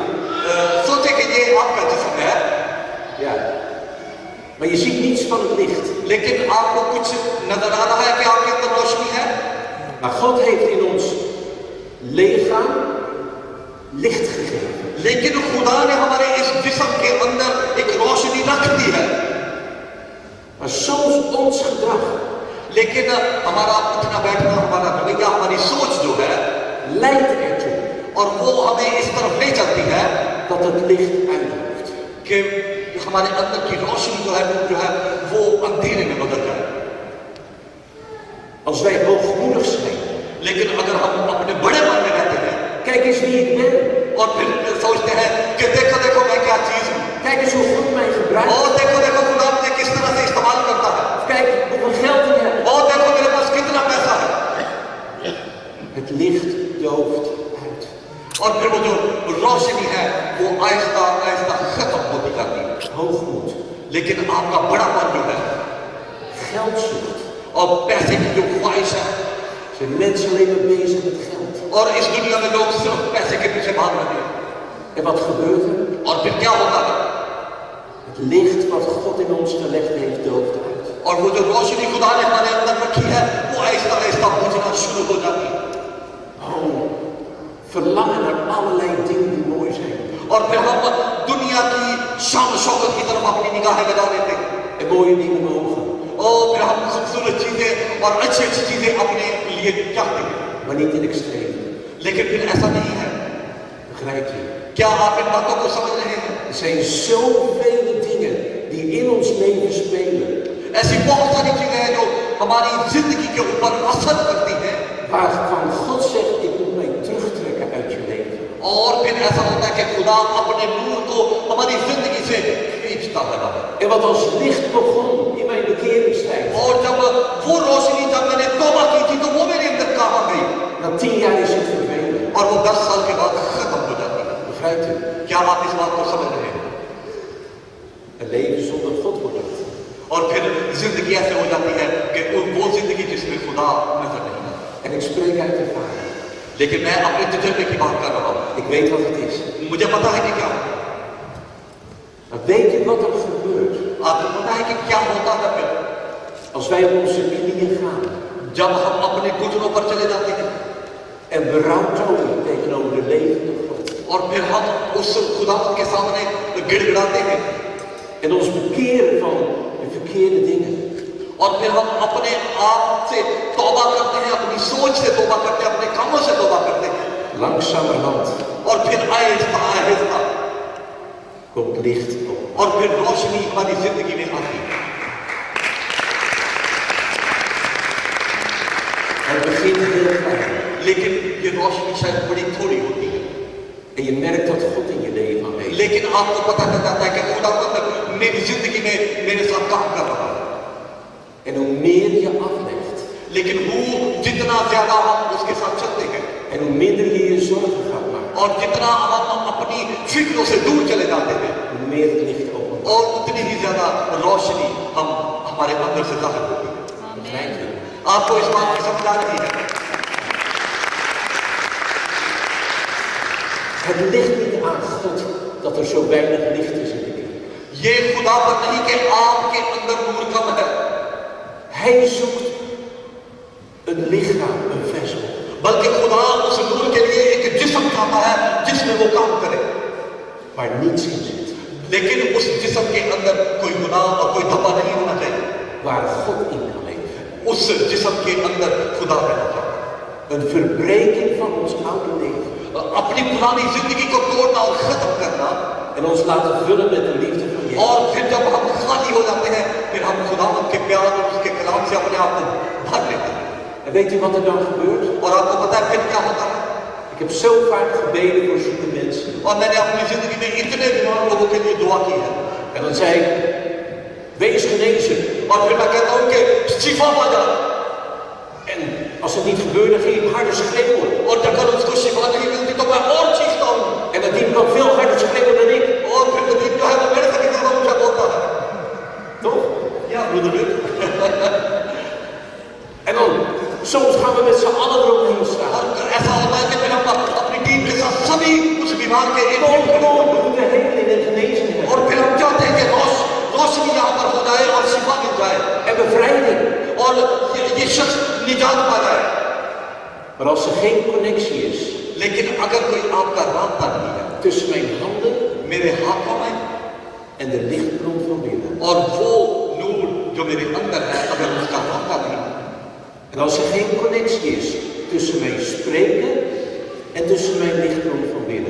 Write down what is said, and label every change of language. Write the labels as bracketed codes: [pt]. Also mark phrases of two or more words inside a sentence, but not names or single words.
[ur] سوچے کہ یہ آپ کا جسم ہے, [nl] Ja. Maar je ziet niets van het licht. [ur] لیکن آپ کو کچھ نظر آ رہا ہے کہ آپ کے اندر روشنی ہے. [nl] Maar God heeft in ons lichaam licht gegeven. [ur] لیکن خدا نے ہمارے اس جسم کے اندر ایک روشنی رکھ دی ہے. [nl] Maar soms ons gedrag [ur] لیکن ہمارا اٹھنا بیٹھنا، ہمارا رویہ، ہماری سوچ جو ہے, [nl] leidt ertoe [ur] اور وہ ہمیں اس طرف لے چلتی ہے [nl] dat het licht uitdroogt. [ur] کہ ہمارے اندر کی روشنی جو ہے، نور جو ہے، وہ اندھیرے میں بدل جائے. [nl] Als wij hoogmoedig zijn, [ur] لیکن اگر ہم اپنے بڑے من میں رہتے ہیں [nl] kijk eens wie ik ben. [ur] اور پھر سوچتے ہیں کہ دیکھو دیکھو میں کیا چیز ہوں, [nl] Kijk eens hoe God mij gebruikt. [ur] اور دیکھو دیکھو خدا مجھے کس طرح سے استعمال کرتا ہے, [nl] Kijk hoeveel geld ik heb. [ur] اور دیکھو میرے پاس کتنا پیسہ ہے. [nl] Het licht dooft uit. [ur] اور پھر وہ جو روشنی ہے وہ آہستہ آہستہ ختم ہوتی جاتی ہے. [nl] Hoogmoed, [ur] لیکن آپ کا بڑاپن جو ہے [nl] geldzucht. [ur] اور پیسے کی جو خواہش ہے, [nl] Zijn mensen alleen maar bezig met geld. [ur] اور اس دنیا میں لوگ صرف پیسے کے پیچھے بھاگ رہے ہیں. [nl] En wat gebeurt er? [ur] اور پھر کیا ہوتا ہے? [nl] Het licht wat God in ons gelegd heeft dooft uit. [ur] اور وہ جو روشنی خدا نے ہمارے اندر رکھی ہے وہ آہستہ آہستہ بجھنا شروع ہو جاتی ہے. [nl] Oh, verlangen naar allerlei dingen die mooi zijn. [ur] اور پھر ہم دنیا کی شان شوکت کی طرف اپنی نگاہیں لگا دیتے ہیں. [nl] En mooie dingen mogen. [ur] اور پھر ہم خوبصورت چیزیں اور اچھی اچھی چیزیں اپنے لیے چاہتے ہیں. [nl] Maar niet in extreem. [ur] لیکن پھر ایسا نہیں ہے. [nl] Begrijp je? [ur] کیا آپ ان باتوں کو سمجھ رہے ہیں? [nl] Er zijn zoveel dingen die in ons leven spelen. [ur] ایسی بہت ساری چیزیں ہیں جو ہماری زندگی کے اوپر اثر کرتی ہیں. [nl] Waarvan God zegt, ik moet mij terugtrekken uit je leven. [ur] اور پھر ایسا ہوتا ہے کہ خدا اپنے نور کو ہماری زندگی سے کھینچتا ہے. [nl] En wat als licht begon in mijn bekeringstijd. [ur] اور جب وہ روشنی، جب میں نے توبہ کی تھی تو وہ میرے اندر کہاں گئی? [nl] Na 10 jaar is het verdwenen. [ur] اور وہ 10 سال کے بعد ختم ہو جاتی ہے. [nl] Begrijpt u? [ur] کیا آپ اس بات کو سمجھ رہے ہیں? [nl] Een leven zonder God wordt het. [ur] اور پھر زندگی ایسے ہو جاتی ہے کہ وہ زندگی جس میں خدا نظر نہیں آتا. [nl] En ik spreek uit ervaring. [ur] لیکن میں اپنے تجربے کی بات کر رہا ہوں. [nl] Ik weet wat het is. [ur] مجھے پتا ہے کہ کیا ہے. [nl] Maar weet u wat er gebeurt [ur] آپ کو پتا ہے کہ کیا ہوتا ہے پھر [nl] als wij op onze knieën gaan [ur] جب ہم اپنے گھٹنوں پر چلے جاتے ہیں [nl] en berouw tonen tegenover de levende God. [ur] اور پھر ہم اس خدا کے سامنے گڑگڑاتے ہیں [nl] En ons bekeren van de verkeerde dingen. [ur] اور پھر ہم اپنے آپ سے توبہ کرتے ہیں، اپنی سوچ سے توبہ کرتے ہیں، اپنے کاموں سے توبہ کرتے ہیں [nl] Langzamerhand [ur] اور پھر آہستہ آہستہ [nl] komt licht op. [ur] اور پھر روشنی ہماری زندگی میں آتی ہے. [nl] Het begint heel klein. [ur] لیکن یہ روشنی شاید بڑی تھوڑی ہوتی ہے, [nl] En je merkt dat God in je leven aanwezig is. [ur] لیکن آپ کو پتا چل جاتا ہے کہ خدا میری زندگی میں میرے ساتھ کام کر رہا ہے. [nl] En hoe meer je aflegt [ur] لیکن وہ جتنا زیادہ ہم اس کے ساتھ چلتے ہیں [nl] en hoe minder je je zorgen gaat maken, [ur] اور جتنا ہم اپنی فکروں سے دور چلے جاتے ہیں [nl] hoe meer het licht opent. [ur] اور اتنی ہی زیادہ روشنی ہم ہمارے اندر سے ظاہر ہوتی ہے. [nl] Begrijpt u? [ur] آپ کو اس بات کی سمجھ آ رہی ہے? [nl] Het ligt niet aan God dat er zo weinig licht is in de kerk. [ur] یہ خدا پر نہیں کہ آپ کے اندر نور کم ہے, [nl] Hij zoekt een lichaam, een vessel, [ur] بلکہ خدا اس نور کے لیے ایک جسم چاہتا ہے جس میں وہ کام کرے, [nl] waar niets in zit. [ur] لیکن اس جسم کے اندر کوئی گناہ اور کوئی دھبہ نہیں ہونا چاہیے. [nl] Waar God in kan leven. [ur] اس جسم کے اندر خدا رہنا چاہیے. [nl] Een verbreking van ons oude leven. [ur] اپنی پرانی زندگی کو توڑنا اور ختم کرنا, [nl] En ons laten vullen met de liefde van Jezus. [ur] اور پھر جب ہم خالی ہو جاتے ہیں پھر ہم خداوند کے پیار اور اس کے کلام سے اپنے آپ کو بھر لیتے ہیں. [nl] En weet u wat er dan gebeurt? [ur] اور آپ کو پتا ہے پھر کیا ہوتا ہے? [nl] Ik heb zo vaak gebeden voor zieke mensen. [ur] اور میں نے اپنی زندگی میں اتنے بیمار لوگوں کے لیے دعا کی ہے [nl] En dan zei ik, wees genezen. [ur] اور پھر میں کہتا ہوں کہ شفا پا جا. [nl] En als het niet gebeurde, ging ik harder schreeuwen. [ur] اور جب اگر اس کو شفا نہیں ملتی تو میں اور چیختا ہوں [nl] En dat diep kan veel harder schreeuwen dan ik. [ur] اور پھر ندیم جو ہے وہ میرے سے کتنا اونچا بولتا ہے. [nl] Toch? [ur] یا برادر [nl] En dan, soms gaan we met z'n allen eromheen staan. [ur] اور ایسا ہوتا ہے کہ پھر ہم اپنی ٹیم کے ساتھ سبھی اس بیمار کے ایک [nl] Gewoon, we moeten heling en genezing hebben. [ur] اور پھر ہم چاہتے ہیں کہ روشنی یہاں پر ہو جائے اور شفا مل جائے [nl] En bevrijding. [ur] اور یہ شخص نجات پا جائے. [nl] Maar als er geen connectie is [ur] لیکن اگر کوئی آپ کا راستہ نہیں ہے [nl] tussen mijn handen [ur] میرے ہاتھوں میں [nl] en de lichtbron van binnen. [ur] اور وہ نور جو میرے اندر ہے اگر اس کا راستہ نہیں ہے [nl] En als er geen connectie is tussen mijn spreken en tussen mijn lichtbron van binnen.